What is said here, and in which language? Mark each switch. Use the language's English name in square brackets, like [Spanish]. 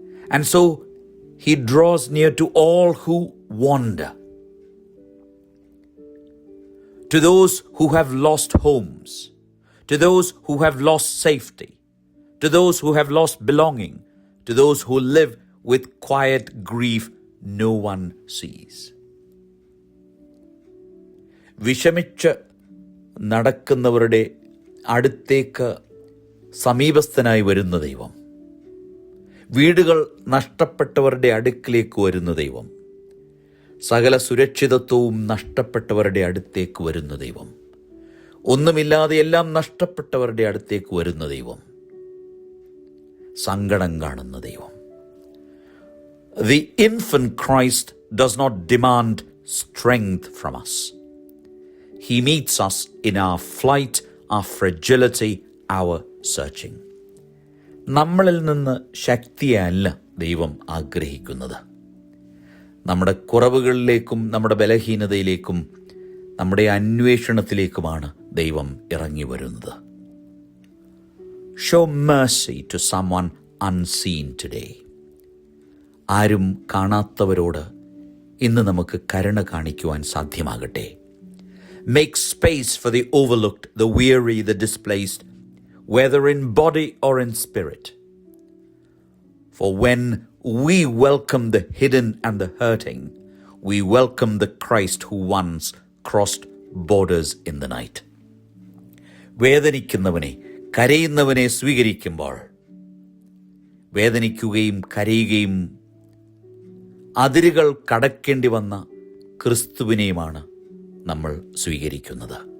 [English] And so he draws near to all who wander, to those who have lost homes, to those who have lost safety, to those who have lost belonging, to those who live with quiet grief no one sees. [Malayalam] വിഷമിച്ച് നടക്കുന്നവരുടെ അടുത്തേക്ക് സമീപസ്ഥനായി വരുന്ന ദൈവം, വീടുകൾ നഷ്ടപ്പെട്ടവരുടെ അടുക്കിലേക്ക് വരുന്ന ദൈവം, സകല സുരക്ഷിതത്വവും നഷ്ടപ്പെട്ടവരുടെ അടുത്തേക്ക് വരുന്ന ദൈവം, ഒന്നുമില്ലാതെ എല്ലാം നഷ്ടപ്പെട്ടവരുടെ അടുത്തേക്ക് വരുന്ന ദൈവം, സങ്കടം കാണുന്ന ദൈവം. [English] The infant Christ does not demand strength from us. He meets us in our flight, our fragility, our searching. [Malayalam] നമ്മളിൽ നിന്ന് ശക്തിയല്ല ദൈവം ആഗ്രഹിക്കുന്നത്. നമ്മുടെ കുറവുകളിലേക്കും നമ്മുടെ ബലഹീനതയിലേക്കും നമ്മുടെ അന്വേഷണത്തിലേക്കുമാണ് ദൈവം ഇറങ്ങി വരുന്നത്. [English] Show mercy to someone unseen today. [Malayalam] ആരും കാണാത്തവരോട് ഇന്ന് നമുക്ക് കരുണ കാണിക്കുവാൻ സാധ്യമാകട്ടെ. [English] Make space for the overlooked, the weary, the displaced, whether in body or in spirit. For when we welcome the hidden and the hurting, we welcome the Christ who once crossed borders in the night. [Malayalam] വേദനിക്കുന്നവനെ, കരയുന്നവനെ സ്വീകരിക്കുമ്പോൾ വേദനിക്കുകയും കരയുകയും അതിരുകൾ കടക്കേണ്ടി വന്ന ക്രിസ്തുവിനെയുമാണ് നമ്മൾ സ്വീകരിക്കുന്നത്.